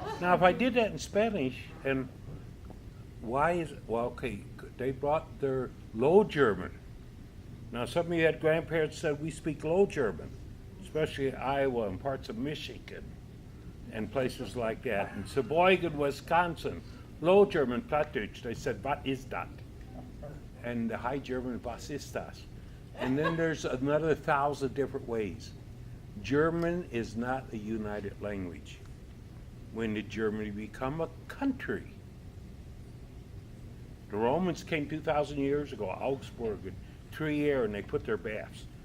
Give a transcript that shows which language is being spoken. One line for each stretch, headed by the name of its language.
English: Now, if I did that in Spanish, and why is, well, okay, they brought their Low German. Now, some of you had grandparents said we speak Low German, especially Iowa and parts of Michigan and places like that. In Sheboygan, Wisconsin, Low German, Plattdeutsch, they said, "What is that?" And the High German,
German: "Was ist das?"
English: And then there's another 1,000 different ways. German is not a united language. When did Germany become a country? The Romans came 2,000 years ago, Augsburg and Trier, and they put their baths.